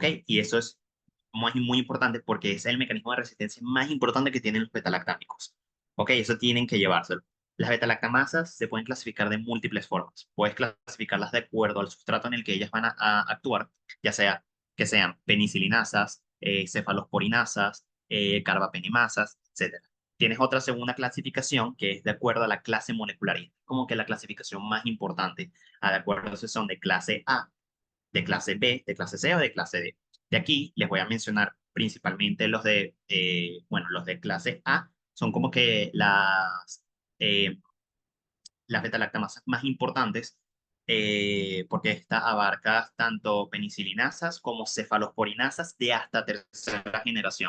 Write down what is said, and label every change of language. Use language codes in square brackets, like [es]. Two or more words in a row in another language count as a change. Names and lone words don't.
[es] Y eso es muy importante porque es el mecanismo de resistencia más importante que tienen los beta-lactámicos. ¿Ok? Eso tienen que llevárselo. Las beta-lactamasas se pueden clasificar de múltiples formas. Puedes clasificarlas de acuerdo al sustrato en el que ellas van a actuar, ya sea que sean penicilinasas, cefalosporinasas, carbapenemasas, etcétera. Tienes otra segunda clasificación que es de acuerdo a la clase molecular, como que la clasificación más importante, de acuerdo a si son de clase A, de clase B, de clase C o de clase D. De aquí les voy a mencionar principalmente bueno, los de clase A son como que las beta-lactamasas más importantes, porque esta abarca tanto penicilinasas como cefalosporinasas de hasta tercera generación.